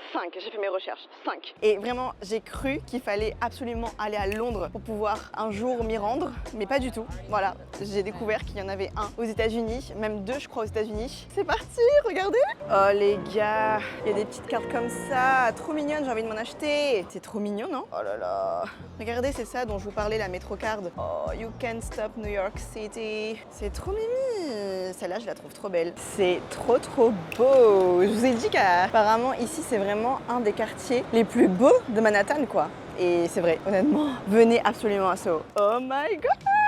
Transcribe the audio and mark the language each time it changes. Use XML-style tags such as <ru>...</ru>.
<fr>5, j'ai fait mes recherches, 5. Et vraiment, j'ai cru qu'il fallait absolument aller à Londres pour pouvoir un jour m'y rendre, mais pas du tout. Voilà, j'ai découvert qu'il y en avait un aux États-Unis, même 2 je crois aux États-Unis. C'est parti, regardez. Oh les gars, il y a des petites cartes comme ça, trop mignonnes, j'ai envie de m'en acheter. C'est trop mignon, non? Oh là là. Regardez, c'est ça dont je vous parlais, la MetroCard.</fr> <en>Oh, you can't stop New York City.</en> <fr>C'est trop mimi. Celle-là, je la trouve trop belle. C'est trop beau. Je vous ai dit qu'apparemment ici, c'est vraiment un des quartiers les plus beaux de Manhattan, quoi. Et c'est vrai, honnêtement, venez absolument à Soho.</fr> <en>Oh my god!</en>